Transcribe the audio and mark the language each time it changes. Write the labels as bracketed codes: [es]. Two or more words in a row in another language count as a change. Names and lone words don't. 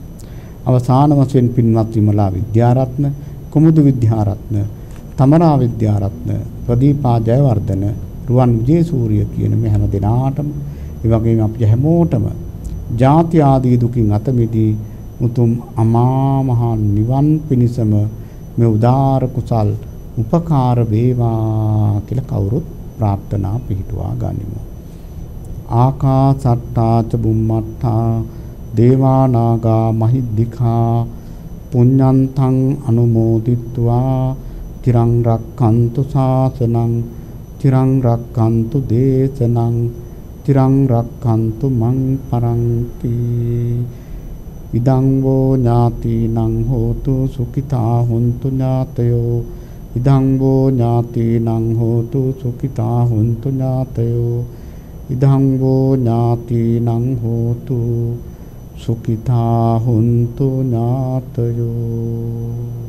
[si] අවසාන වශයෙන් පින්වත් විමලා විද්‍යාරත්න, කුමුදු විද්‍යාරත්න, තමරා විද්‍යාරත්න, ප්‍රදීපා ජයවර්ධන, රුවන් විජේසූරිය කියන මේ හැම දෙනාටම ඒ වගේම අපි හැමෝටම ජාති ආදී දුකින් අත මිදී උතුම් අමා මහ නිවන් පිණිසම මේ උදාර කුසල් උපකාර වේවා කියලා කවුරුත් ප්‍රාර්ථනා පිහිටුවා ගනිමු. [pi] ආකාසට්ටා ච බුම්මට්ටා දේවා නාග මහිද්దికා පුඤ්ඤන්තං අනුමෝදිත්වා තිරං රක්ඛන්තු ශාසනං තිරං රක්ඛන්තු දේශනං තිරං රක්ඛන්තු මං පරන්ති ඉදං වූ ඥාතිනං හෝතු සුඛිතා හුන්තු ඥාතයෝ ඉදං වූ ඥාතිනං හෝතු සුඛිතා හුන්තු ඥාතයෝ ඉදං වූ ඥාතිනං හෝතු සුඛිතා හුන්තු ඥාතයෝ.